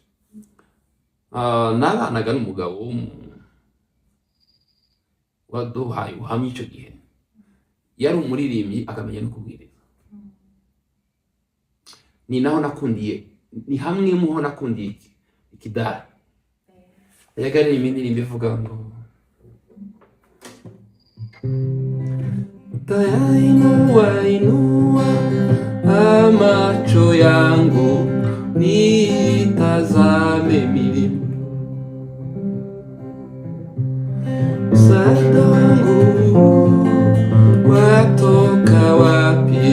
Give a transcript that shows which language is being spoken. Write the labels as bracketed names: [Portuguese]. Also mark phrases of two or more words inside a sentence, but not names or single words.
[Kinyarwanda] Nabanaga n'umugabo waduhaye ubuhamya icyo gihe. Yari umuririmbyi akamenya no kubwiriza. Ni naho nakundiye, ni hamwe mu ho nakundiye ikidari. Yagari indirimbo ivuga ngo [Swahili] Inua macho yangu nitazame milima, msaada wangu watoka wapi?